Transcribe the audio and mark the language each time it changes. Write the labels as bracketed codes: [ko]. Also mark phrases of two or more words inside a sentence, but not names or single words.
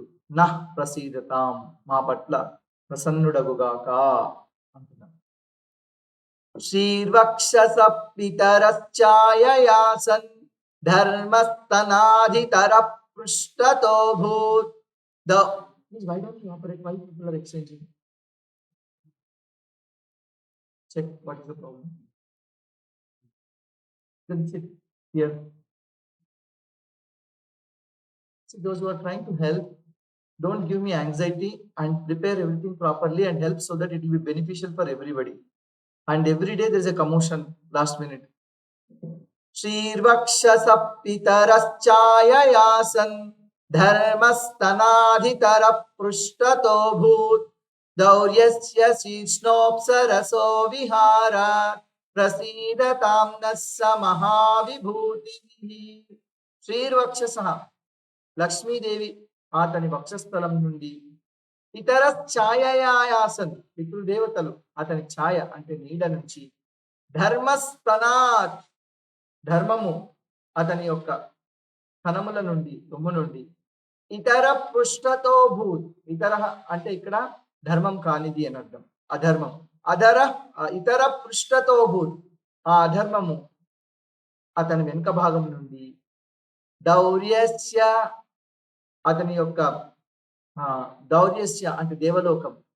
[sa] నః ప్రసీదతాం, [te] మా పట్ల ప్రసన్నుడగుగాక అంటున్నాడు. [sa] శ్రీర్వక్షస పితరశ్చాయయాసన్ ధర్మస్తనాధితర పృష్ఠతో భూత్ [en] The please, why don't you operate? Why people are exchanging? Check what is the problem. Then sit here. See, those who are trying to help, don't give me anxiety and prepare everything properly and help so that it will be beneficial for everybody. And every day there is a commotion last minute. [sa] श्रीर्वक्षस पितरश्छाययासन् धर्मस्तनादितर पृष्ठतो भूत् द्यौर्यस्य शिश्नोऽप्सरसो विहार प्रसीदतां नः स महाविभूतिः. [te] Shrirvakshasa లక్ష్మీదేవి అతని వక్షస్థలం నుండి ఇతర ఛాయయాసన్ పితృదేవతలు అతని ఛాయ అంటే నీడ నుంచి ధర్మస్తనాత్ ధర్మము అతని యొక్క స్థనముల నుండి రొమ్ము నుండి ఇతర [sa] పృష్ఠతో భూత్ [te] ఇతర అంటే ఇక్కడ ధర్మం కానిది అని అర్థం అధర్మం ఇతర [sa] పృష్ఠతో భూత్ [te] ఆ అధర్మము అతని వెనుక భాగం నుండి దౌర్యస్య అతని యొక్క దౌర్యస్య అంటే దేవలోకం